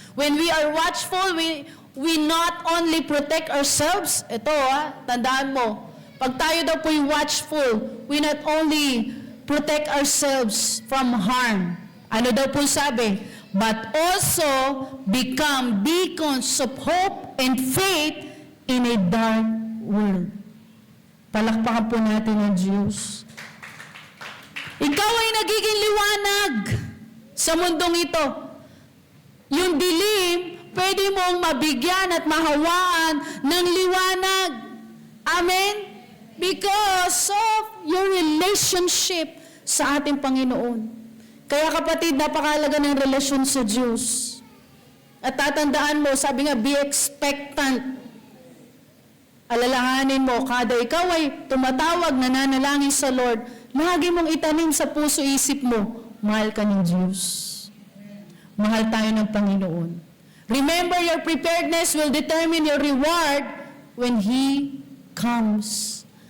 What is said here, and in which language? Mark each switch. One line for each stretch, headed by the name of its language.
English: When we are watchful, we not only protect ourselves,
Filipino: ito tandaan mo, pag tayo daw po'y watchful,
English: we not only protect ourselves from harm.
Filipino: Ano daw po sabi?
English: But also become beacons of hope and faith in a dark world.
Filipino: Palakpakan po natin ang Diyos. Ikaw ay nagiging liwanag sa mundong ito. Yung dilim, pwede mong mabigyan at mahawaan ng liwanag. Amen?
English: Because of your relationship
Filipino: sa ating Panginoon. Kaya kapatid, napakahalaga ng relasyon sa Diyos. At tatandaan mo, sabi nga,
English: be expectant.
Filipino: Alalahanin mo, kada ikaw ay tumatawag, nananalangin sa Lord, lagi mong itanim sa puso-isip mo, mahal ka ng Diyos. Mahal tayo ng Panginoon.
English: Remember, your preparedness will determine your reward when He comes.